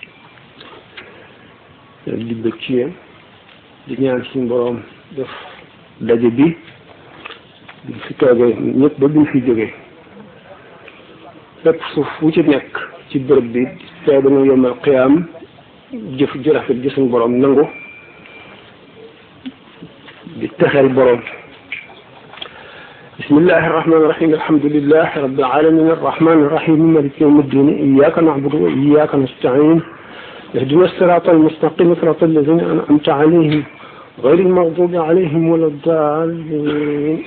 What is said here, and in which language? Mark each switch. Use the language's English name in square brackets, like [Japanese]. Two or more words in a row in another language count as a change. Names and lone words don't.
[Wolof] di bëgg ci yéen di ñaan suñu boroom def daje bi duñ fi toogee ñëpp ba duñ fi jógee lépp suuf wu ci nekk ci bërëb bi tey dana yomal qiyaam jëf ju rafet ji suñu borom nangu di texeel borom. [Arabic] بسم الله الرحمن الرحيم الحمد لله رب العالمين الرحمن الرحيم مالك يوم الدين إياك نعبد وإياك نستعين اهدنا الصراط المستقيم صراط الذين أنعمت عليهم غير المغضوب عليهم ولا الضالين.